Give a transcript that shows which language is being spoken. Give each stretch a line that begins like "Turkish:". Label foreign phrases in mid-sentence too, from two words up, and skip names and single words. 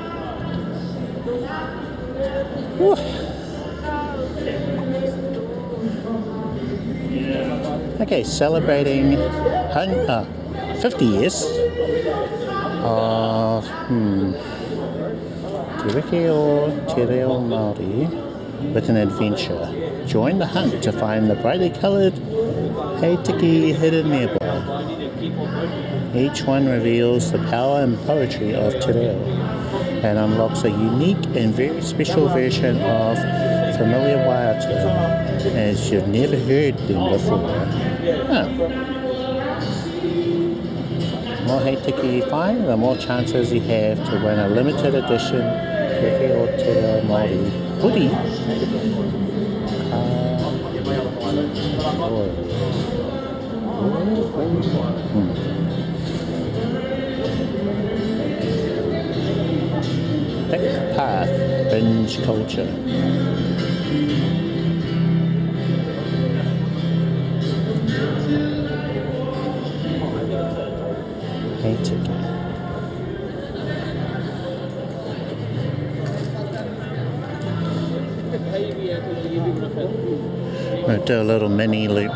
English: Woo. Okay, celebrating 50 years of Te Riki o Te Reo Māori with an adventure. Join the hunt to find the brightly coloured
Māori: hei tiki
English: hidden nearby. Each one reveals the power and poetry of Te Reo and unlocks a unique and very special version of familiar waiata as you've never heard them before. Huh. The more
Māori: hei tiki
English: you find, the more chances you have to win a limited edition Riki o Te Reo Māori hoodie. Pick path, binge culture.
Māori: Hei tiki.
English: We'll do a little mini loop.